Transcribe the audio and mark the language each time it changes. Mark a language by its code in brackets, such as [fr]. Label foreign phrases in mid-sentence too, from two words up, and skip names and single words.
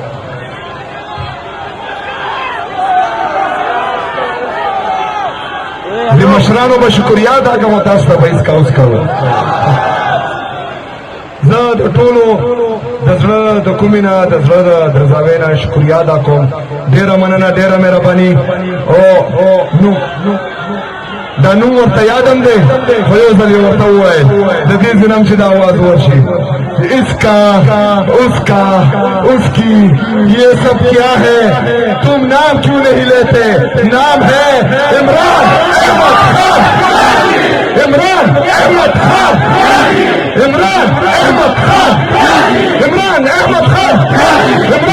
[ps] د مشرانو به شکریا ادا کوم تاسو ته به هېڅ اوس کوو زه د ټولو د زړه د کومې نه د زړه د درزاوۍ نه شکریا ادا کوم ډېره مننه ډېره مهرباني او دا نوم ورته یاد هم دی خو یو ځل یې ورته ووایل د دې ځای نه هم چې دا आवाज ورشي [ur] اسکا اسکا اسکی یہ سب کیا ہے تم نام کیوں نہیں لیتے نام ہے عمران احمد خان عمران احمد خان عمران احمد خان عمران احمد خان